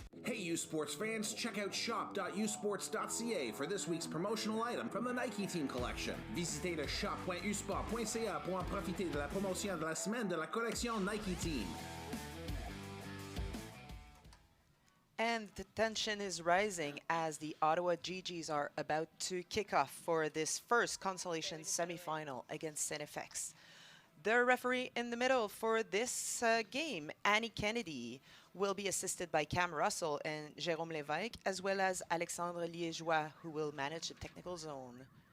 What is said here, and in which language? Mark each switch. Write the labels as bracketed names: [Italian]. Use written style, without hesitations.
[English] Hey, U Sports fans, check out shop.usports.ca for this week's promotional item from the Nike Team Collection. [French] Visitez le shop.usport.ca pour en profiter de la promotion de la semaine de la collection Nike Team. [English] And the tension is rising as the Ottawa GGs are about to kick off for this first Consolation semifinal against StFX. The referee in the middle for this game, Annie Kennedy, will be assisted by Cam Russell and Jérôme Lévesque, as well as Alexandre Liégeois, who will manage the technical zone.